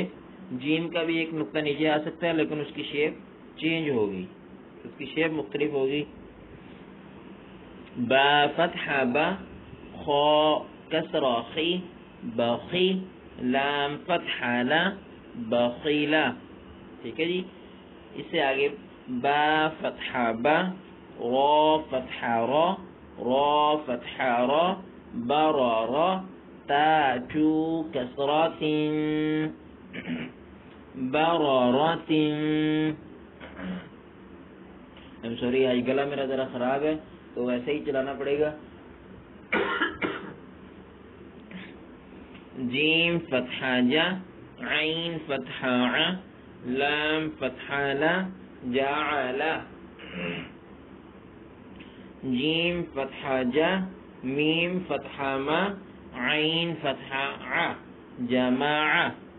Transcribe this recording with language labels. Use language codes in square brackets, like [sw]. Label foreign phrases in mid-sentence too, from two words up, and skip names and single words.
[ur] جیم کا بھی ایک نقطہ نیچے آ سکتا ہے لیکن اس کی [en] shape change [ur] ہوگی، اس کی شیپ مختلف ہوگی۔ با فتحہ با، خا کسرہ خی، بخی، لام فتحہ لا، بخیلا، ٹھیک ہے جی۔ اس سے آگے با فتحہ با، را فتحہ را، را فتحہ را، برارا، تا چو کسرات، برارات۔ سوری آج گلا میرا ذرا خراب ہے تو ویسے ہی چلانا پڑے گا. جیم فتحہ جا، عین فتحہ ع، لام فتحہ لا، جعل. جیم فتحہ جا، میم فتحہ ما، عین فتحہ ع، جماع.